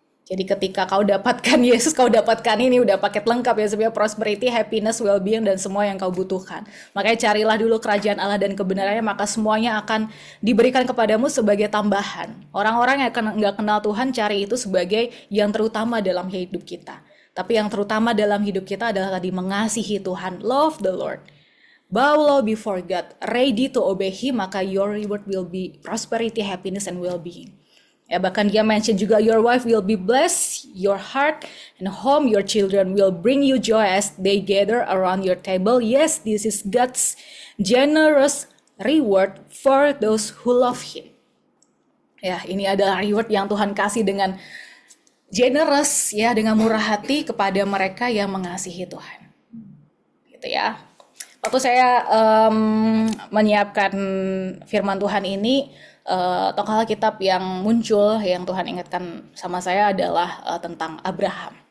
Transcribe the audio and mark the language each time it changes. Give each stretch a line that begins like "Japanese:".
Indonesian: Jadi ketika kau dapatkan Yesus, kau dapatkan ini udah paket lengkap ya, sebenarnya
English: prosperity, happiness, well-being,
Indonesian: dan semua yang kau butuhkan. Makanya carilah dulu kerajaan Allah dan kebenarannya, maka semuanya akan diberikan kepadamu sebagai tambahan. Orang-orang yang nggak kenal Tuhan cari itu sebagai yang terutama dalam hidup kita. Tapi yang terutama dalam hidup kita adalah tadi mengasihi Tuhan,
English: love the Lord. Bow low before God, ready to obey Him, maka your reward will be prosperity, happiness, and well-being.
Indonesian: Ya, bahkan dia mention juga,
English: your wife will be blessed, your heart and home, your children will bring you joy as they gather around your table. Yes, this is God's generous reward for those who love Him.
Indonesian: Ya, ini adalah reward yang Tuhan kasih dengan generous, ya, dengan murah hati kepada mereka yang mengasihi Tuhan. Gitu ya. Waktu saya menyiapkan firman Tuhan ini, tokoh Alkitab yang muncul, yang Tuhan ingatkan sama saya adalah tentang Abraham.